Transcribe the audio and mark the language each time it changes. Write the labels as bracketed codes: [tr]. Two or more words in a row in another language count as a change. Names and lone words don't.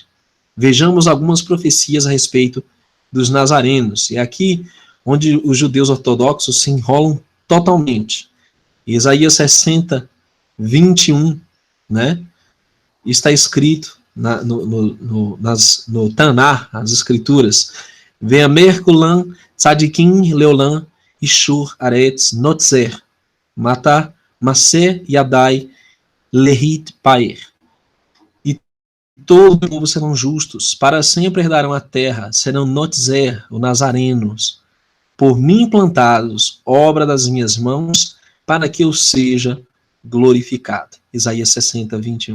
[pt] Vejamos algumas profecias a respeito dos nazarenos. E aqui onde os judeus ortodoxos se enrolam totalmente. Isaías 60, 21, né? Está escrito no Tanar, as escrituras, [he] ועמך כולם צדיקים לעולם יירשו ארץ נצר מטעי מעשה ידי להתפאר. [pt] E todo o povo serão justos, para sempre herdarão a terra, serão notzer, ou nazarenos, por mim plantados, obra das minhas mãos, para que eu seja glorificado. Isaías 60, 21.